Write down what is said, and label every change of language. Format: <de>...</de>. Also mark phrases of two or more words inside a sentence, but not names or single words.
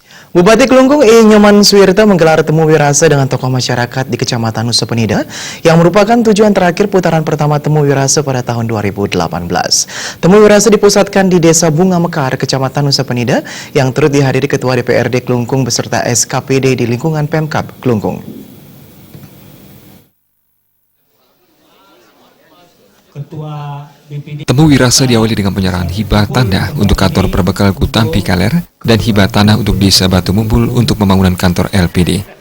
<id>Bupati Kelungkung I. Nyoman Suwirta menggelar temu wirasa dengan tokoh masyarakat di Kecamatan Nusa Penida yang merupakan tujuan terakhir putaran pertama temu wirasa pada tahun 2018. Temu wirasa dipusatkan di Desa Bunga Mekar, Kecamatan Nusa Penida yang turut dihadiri Ketua DPRD Kelungkung beserta SKPD di lingkungan Pemkab Kelungkung. Temu wirasa diawali dengan penyerahan hibah tanah untuk kantor perbekal Kutampi Kaler dan hibah tanah untuk Desa Batu Mumbul untuk pembangunan kantor LPD.</id>